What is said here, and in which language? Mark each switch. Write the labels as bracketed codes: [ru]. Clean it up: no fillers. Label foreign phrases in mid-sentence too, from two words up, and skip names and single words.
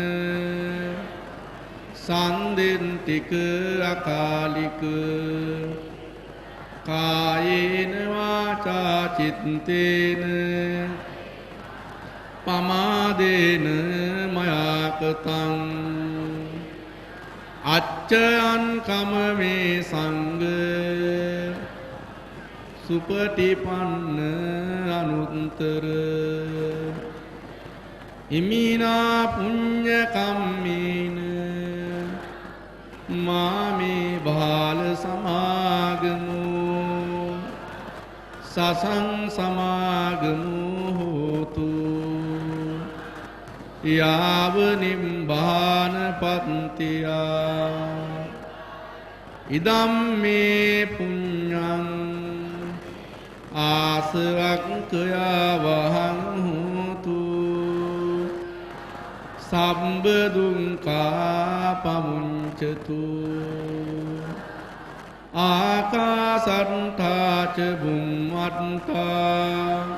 [pi] සන්දින්තික අකාලික කායේන වාචා චිත්තේන පමාදේන මයාකතං අච්චයන් කමමේ සංඝ සුපටිපන්න අනුත්තර ඉමිනා පුඤ්ඤ කම්මේන මාමේ බාල සමාගමෝ සසං සමාගමෝ හෝතු යාව නිම්බාන පත්තියා ඉදම්මේ පුඤ්ඤං ආසවක්ඛයා වහං හෝතු සම්බ දුක්ඛා පමුඤ්චතු ආකාසට්ඨා ච බුම්මට්ඨා